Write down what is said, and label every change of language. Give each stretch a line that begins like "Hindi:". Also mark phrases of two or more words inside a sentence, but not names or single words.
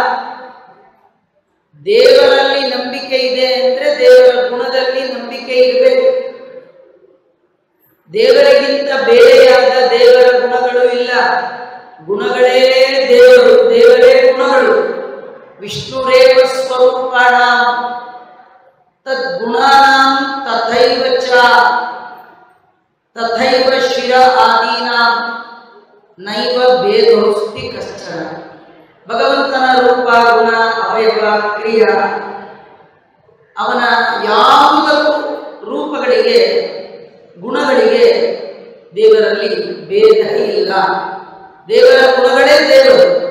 Kannada: ದೇವರಲ್ಲಿ ನಂಬಿಕೆ ಇದೆ ಅಂದ್ರೆ ದೇವರ ಗುಣದಲ್ಲಿ ನಂಬಿಕೆ ಇರಬೇಕು. ದೇವರಿಗಿಂತ ಬೇರೆಯಾದ ದೇವರ ಗುಣಗಳು ಇಲ್ಲ. ಗುಣಗಳೇ ದೇವರು, ದೇವರೇ ಗುಣಗಳು.
Sanskrit: ವಿಷ್ಣುರೇವ ಸ್ವರೂಪಾಣ ತದ್ಗುಣಾನಾಂ ತಥೈವ ಚ ತಥೈವ ಶಿರ ಆದೀನಾಂ ನೈವ ಭೇದೋಸ್ತಿ ಕಶ್ಚನ.
Kannada: ಭಗವಂತನ ರೂಪ, ಗುಣ, ಅವಯವ, ಕ್ರಿಯ, ಅವನ ಯಾವುದಕ್ಕೂ ರೂಪಗಳಿಗೆ, ಗುಣಗಳಿಗೆ ದೇವರಲ್ಲಿ ಭೇದ ಇಲ್ಲ. ದೇವರ ಗುಣಗಳೇ ದೇವರು.